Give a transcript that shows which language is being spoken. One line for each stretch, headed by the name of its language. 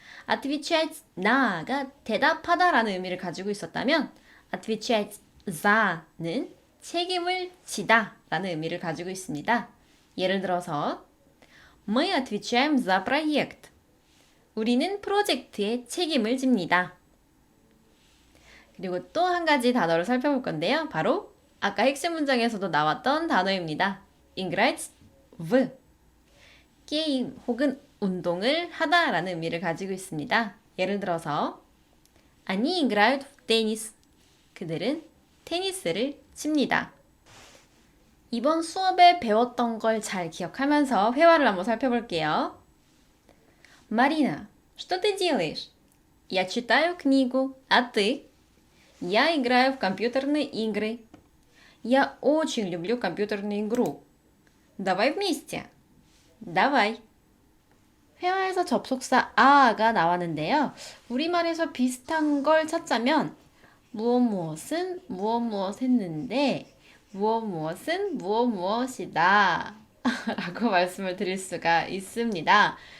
Korean: отвечать 나가 대답하다 라는 의미를 가지고 있었다면 отвечать за는 책임을 지다 라는 의미를 가지고 있습니다. 예를 들어서
Russian: Мы отвечаем за проект.
Korean: 우리는 프로젝트에 책임을 집니다. 그리고 또 한 가지 단어를 살펴볼 건데요. 바로 아까 핵심 문장에서도 나왔던 단어입니다. играть в. 게임 혹은 운동을 하다 라는 의미를 가지고 있습니다. 예를 들어서
Russian: Они играют в теннис.
Korean: 그들은 테니스를 칩니다. 이번 수업에 배웠던 걸 잘 기억하면서 회화를 한번 살펴볼게요.
Russian: Марина, что ты делаешь? Я читаю книгу. А ты? Я играю в компьютерные игры. Я очень люблю компьютерную игру. Давай вместе. Давай.
Korean: 회화에서 접속사 아가 나왔는데요. 우리말에서 비슷한 걸 찾자면 무엇 무엇은 무엇 무엇 했는데 무엇 무엇은 무엇 무엇이다 라고 말씀을 드릴 수가 있습니다.